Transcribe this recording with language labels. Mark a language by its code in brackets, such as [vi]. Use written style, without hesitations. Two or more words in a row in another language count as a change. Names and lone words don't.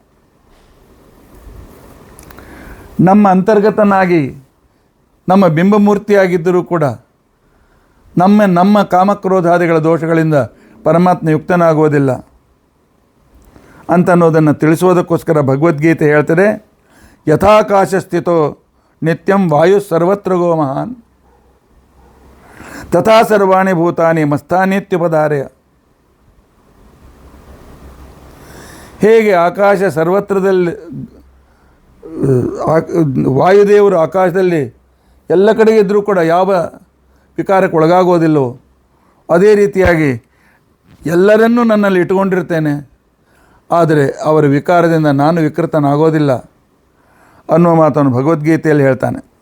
[kn] ನಮ್ಮ ಅಂತರ್ಗತನಾಗಿ ನಮ್ಮ ಬಿಂಬಮೂರ್ತಿಯಾಗಿದ್ದರೂ ಕೂಡ ನಮ್ಮ ಕಾಮಕ್ರೋಧಾದಿಗಳ ದೋಷಗಳಿಂದ ಪರಮಾತ್ಮ ಯುಕ್ತನಾಗುವುದಿಲ್ಲ ಅಂತನ್ನೋದನ್ನು ತಿಳಿಸುವುದಕ್ಕೋಸ್ಕರ ಭಗವದ್ಗೀತೆ ಹೇಳ್ತದೆ, [sa] ಯಥಾಕಾಶ ಸ್ಥಿತೋ ನಿತ್ಯಂ ವಾಯು ಸರ್ವತ್ರ ಗೋ ಮಹಾನ್ ತಥಾ ಸರ್ವಾಣಿ ಭೂತಾನಿ ಮಸ್ತಾನಿತ್ಯುಪಧಾರಯ. [kn] ಹೇಗೆ ಆಕಾಶ ಸರ್ವತ್ರದಲ್ಲಿ ವಾಯುದೇವರು ಆಕಾಶದಲ್ಲಿ ಎಲ್ಲ ಕಡೆಗೆ ಇದ್ದರೂ ಕೂಡ ಯಾವ ವಿಕಾರಕ್ಕೆ ಒಳಗಾಗೋದಿಲ್ಲವೋ, ಅದೇ ರೀತಿಯಾಗಿ ಎಲ್ಲರನ್ನೂ ನನ್ನಲ್ಲಿ ಇಟ್ಟುಕೊಂಡಿರ್ತೇನೆ, ಆದರೆ ಅವರ ವಿಕಾರದಿಂದ ನಾನು ವಿಕೃತನಾಗೋದಿಲ್ಲ ಅನ್ನುವ ಮಾತನ್ನು ಭಗವದ್ಗೀತೆಯಲ್ಲಿ ಹೇಳ್ತಾನೆ.